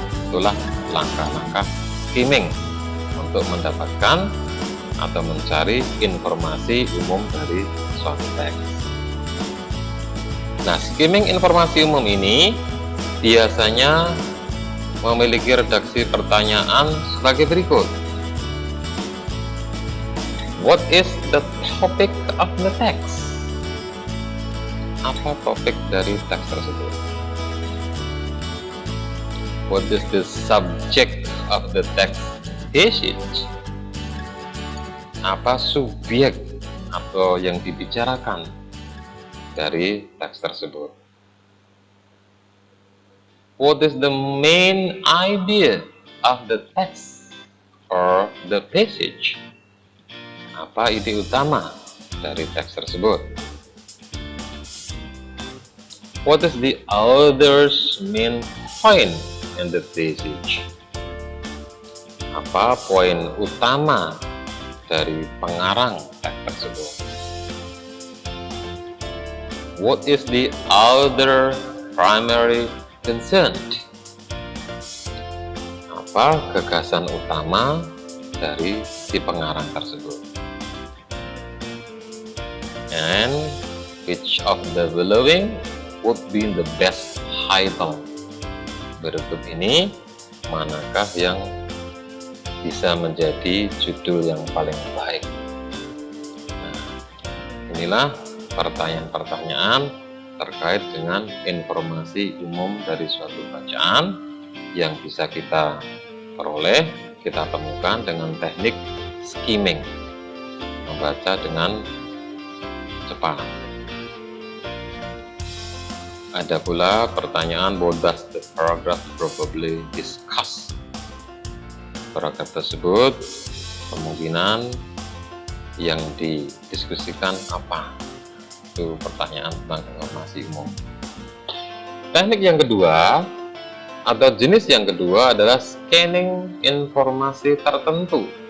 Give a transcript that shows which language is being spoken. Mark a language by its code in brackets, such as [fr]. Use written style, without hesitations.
[id] Itulah langkah-langkah skimming untuk mendapatkan atau mencari informasi umum dari suatu teks. Nah, skimming informasi umum ini biasanya memiliki redaksi pertanyaan sebagai berikut. [en] What is the topic of the text? [id] Apa topik dari teks tersebut? [en] What is the subject of the text passage? [id] Apa subjek atau yang dibicarakan dari teks tersebut? [en] What is the main idea of the text or the passage? [id] Apa ide utama dari teks tersebut? [en] What is the author's main point in the passage? [id] Apa poin utama dari pengarang teks tersebut? [en] What is the author's primary concern? [id] Apa gagasan utama dari si pengarang tersebut? [en] And which of the following would be the best title? [id] Berikut ini manakah yang bisa menjadi judul yang paling baik? Nah, inilah pertanyaan-pertanyaan terkait dengan informasi umum dari suatu bacaan yang bisa kita peroleh, kita temukan dengan teknik skimming, membaca dengan cepat. Ada pula pertanyaan, [en] what does the paragraph probably discuss? [id] Paragraf tersebut kemungkinan yang didiskusikan apa? Itu pertanyaan tentang informasi umum. Teknik yang kedua atau jenis yang kedua adalah scanning informasi tertentu.